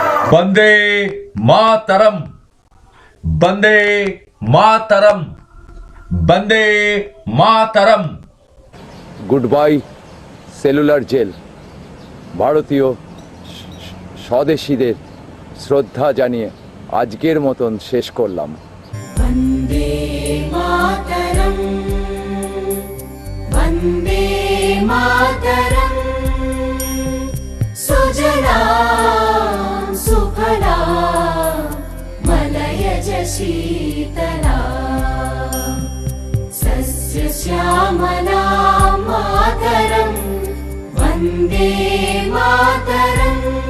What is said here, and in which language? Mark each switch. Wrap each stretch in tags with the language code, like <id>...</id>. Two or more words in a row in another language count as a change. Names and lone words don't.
<sa>वंदे मातरम, वंदे मातरम, वंदे मातरम।</sa> <en>Good bye Cellular Jail.</en> <bn>ভারতীয় স্বদেশীদের শ্রদ্ধা জানিয়ে আজকের মতন শেষ করলাম।</bn> <sa>वन्दे मातरम् वन्दे मातरम् सुजलां सुफलां मलयज शीतलां सस्यश्यामलां मातरं वन्दे मातरम्</sa>